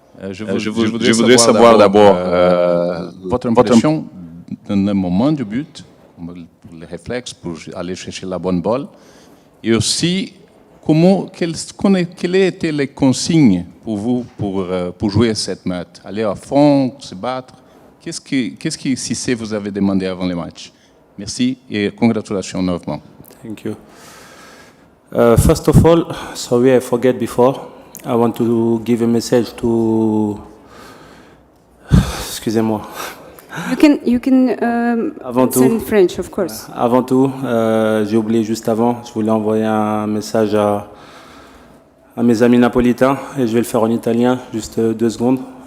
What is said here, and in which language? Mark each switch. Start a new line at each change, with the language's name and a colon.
French: Je voudrais savoir d'abord votre impression dans le moment du but, les réflexes pour aller chercher la bonne balle, et aussi quelles étaient les consignes pour vous pour jouer cette match? Aller à fond, se battre? Qu'est-ce que Cissé vous avez demandé avant le match? Merci et congratulations novement.
English: Thank you. First of all, sorry I forget before. I want to give a message to...
French: Excusez-moi.
English: You can send French, of course.
French: Avant tout, j'ai oublié juste avant, je voulais envoyer un message à mes amis napolitains et je vais le faire en italien, juste 2 secondes.